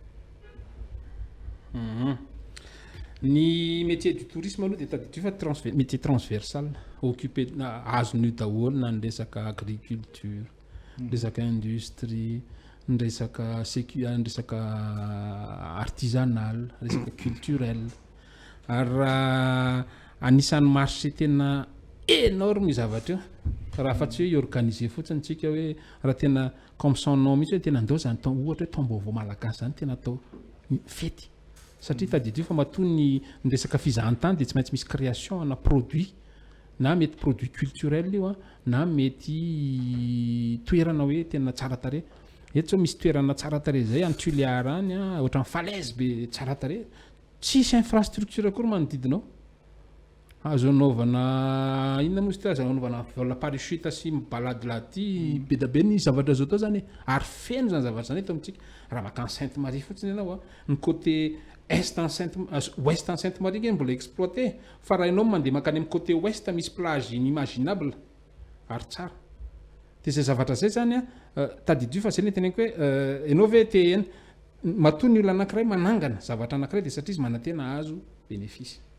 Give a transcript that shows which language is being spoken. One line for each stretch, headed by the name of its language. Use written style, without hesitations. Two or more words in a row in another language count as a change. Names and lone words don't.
Malagasy: ny
French: métier du tourisme
Malagasy: aloha dia tadidio fa
French: métier transversal occupé
Malagasy: azony io daholo na ny resaka agriculture ny resaka industrie ny resaka artisanal resaka culturel ary raha anisan'ny marché tena énorme io zavatra io raha fa tsy hoe organiser fotsiny tsika hoe raha tena
French: comme son nom
Malagasy: mihitsy hoe tena andao zany tao ohatra hoe taom-baovao malagasy zany tena atao fety satria tadidio fa matoa ny resaka fizahan-tany dia tsy maintsy misy création na produit na mety
French: produit culturel
Malagasy: io na mety toerana hoe tena tsara tare eto zao misy toerana tsara tare zay any Tuléar any ohatra ny falaise be tsara tare tsisy infrastructure akory manodidinao azo anaovana inona moa izy azo anaovana
French: vol parachute
Malagasy: sy mibaladilaty be da be ny zavatra zao tao zany ary feno zany zavatra zany eto amintsika raha makany Sainte Marie fotsiny ianao ny
French: côté est en ouest en Sainte Marie
Malagasy: nge mbola exploité fa raha ianao mandeha makany amin'ny
French: côté ouest
Malagasy: misy
French: plage inimaginable
Malagasy: ary tsara dia zay zavatra zay zany tadidio fa zay ny teneniko hoe ianao ve te matoa ny olona anankiray manangana zavatra anankiray dia satria izy manantena azo bénéfice